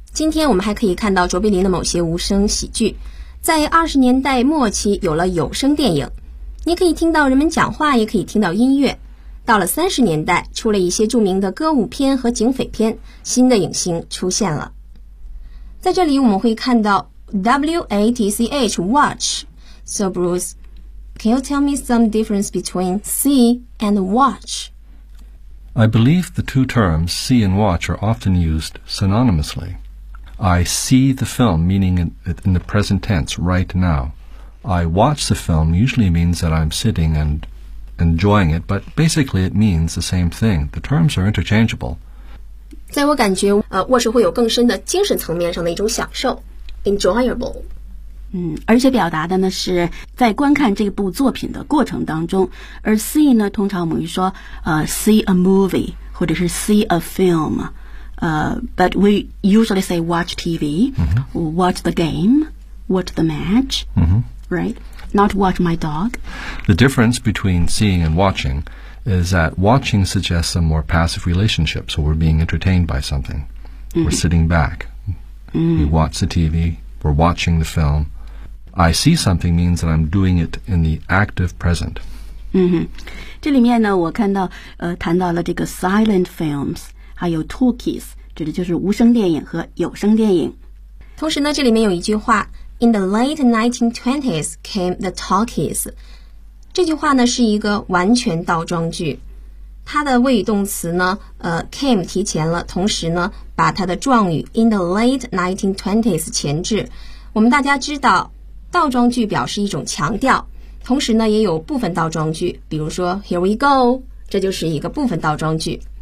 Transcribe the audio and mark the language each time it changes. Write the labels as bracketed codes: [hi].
[zh] 今天我们还可以看到卓别林的某些无声喜剧。在20年代末期有了有声电影，你可以听到人们讲话，也可以听到音乐。到了30年代，出了一些著名的歌舞片和警匪片，新的影星出现了。在这里我们会看到 WATCH Watch。 [en] So Bruce, can you tell me some difference between see and watch? I believe the two terms see and watch are often used synonymously. I see the film, meaning in the present tense, right now. I watch the film usually means that I'm sitting and enjoying it, but basically it means the same thing. The terms are interchangeable. [zh] 在我感觉，卧室会有更深的精神层面上的一种享受 enjoyable。而且表达的呢是在观看这部作品的过程当中，而 see 呢通常我们会说 [en] see a movie [zh] 或者是 [en] see a film, but we usually say watch TV,、 mm-hmm. watch the game, watch the match,、 mm-hmm. right? Not watch my dog. The difference between seeing and watching is that watching suggests a more passive relationship, so we're being entertained by something.、 Mm-hmm. We're sitting back.、 Mm-hmm. We watch the TV. We're watching the film. I see something means that I'm doing it in the active present. [zh] 这里面呢我看到谈到了这个 silent films, 还有 talkies, 指的就是无声电影和有声电影。同时呢这里面有一句话 , [en] in the late 1920s came the talkies. [zh] 这句话呢是一个完全倒装句。它的谓语动词呢came 提前了，同时呢把它的状语 in the late 1920s 前置。我们大家知道倒装句表示一种强调，同时呢也有部分倒装句，比如说 [en] here we go, [zh] 这就是一个部分倒装句。